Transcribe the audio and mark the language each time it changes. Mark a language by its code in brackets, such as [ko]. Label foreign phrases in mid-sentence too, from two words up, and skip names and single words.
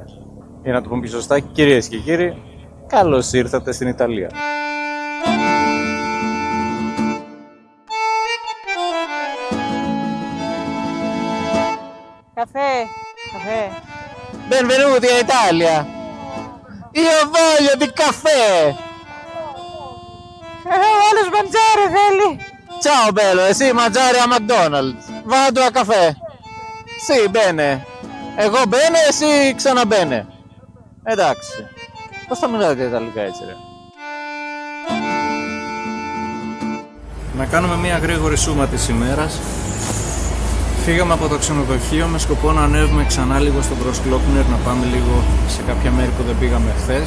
[el] Για να το πούμε πιο σωστά, κυρίες και κύριοι, καλώς ήρθατε στην Ιταλία. Καφέ, καφέ. [it] Benvenuti in Italia. Io voglio di caffè. [el] Ο άλλος μαντζάρε θέλει. [it] Ciao bello, sì, mangiare a McDonald's. Vado a caffè. Sì, bene. [el] Εγώ μπαίνε, εσύ ξαναμπαίνε. Εντάξει. Πώς θα μιλάτε ιταλικά έτσι ρε? Να κάνουμε μια γρήγορη σούμα της ημέρας. Φύγαμε από το ξενοδοχείο με σκοπό να ανέβουμε ξανά λίγο στον Großglockner, να πάμε λίγο σε κάποια μέρη που δεν πήγαμε χθες.